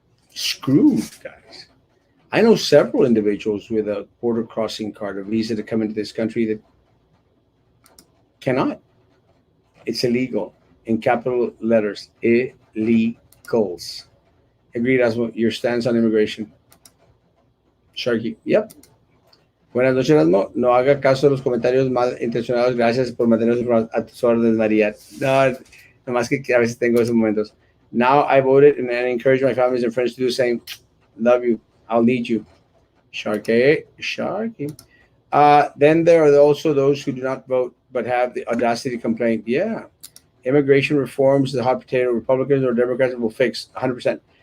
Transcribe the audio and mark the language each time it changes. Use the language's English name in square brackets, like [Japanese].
[English] Screwed, guys. I know several individuals with a border crossing card, a visa to come into this country that cannot. It's illegal. In capital letters, illegal. illegals. Agreed, Erasmo. Your stance on immigration. [Spanish] Sharky. Yep. Buenas noches, Erasmo. No haga caso de los comentarios mal intencionados. Gracias por mantenernos informados a tus órdenes, María. No, nomás que a veces tengo esos momentos. [English] Now I voted and I encourage my families and friends to do the same. Love you. I'll need you. Sharky. Sharky. Then there are also those who do not vote but have the audacity to complain. Yeah. Immigration reforms, the hot potato Republicans or Democrats will fix 100%.